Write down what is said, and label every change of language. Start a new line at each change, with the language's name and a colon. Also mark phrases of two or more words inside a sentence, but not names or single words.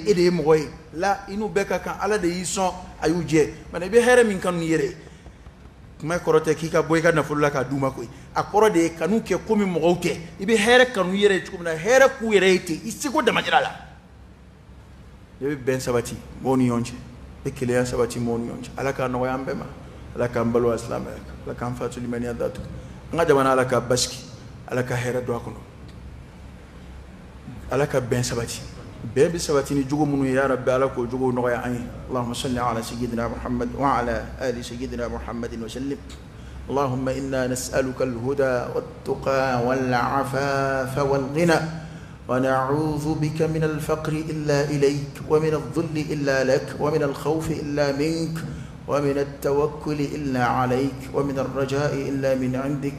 Bambara: e de ye mɔgɔ ye la i n'u bɛɛ ka kan ala de y'i sɔn a y'u jɛ mana i bɛ hɛrɛ min kanu i yɛrɛ ye kuma kɔrɔ tɛ k'i ka bɔ i ka nafolo la k'a d'u ma koyi a kɔrɔ de ye kanu kɛ komi mɔgɔw tɛ i bɛ hɛrɛ kanu i yɛrɛ ye cogo min na hɛrɛ k'u yɛrɛ ye ten i seko damajira la i bɛ bɛn sabati mɔgɔw ni ɲɔgɔn cɛ i bɛ kelenya sabati mɔgɔw ni ɲɔgɔn cɛ ala k'a nɔgɔya an bɛɛ ma ala k'an balo silamɛya kan ala k'an fatu limaniya datugu an ka jamana ala k'a basigi ala ka hɛrɛ don a kɔnɔ ala ka bɛn sabati bɛn bɛ sabati ni jogo minnu ye
Arabic: يا ربي
Bambara: ala k'o jogow nɔgɔya an ye
Arabic: اللهم صل على سيدنا محمد وعلى آل سيدنا محمد وسلم اللهم إنا نسألك الهدى والتقى والعفاف والغنى ونعوذ بك من الفقر إلا إليك ومن الذل إلا لك ومن الخوف إلا منك ومن التوكل إلا عليك ومن الرجاء إلا من عندك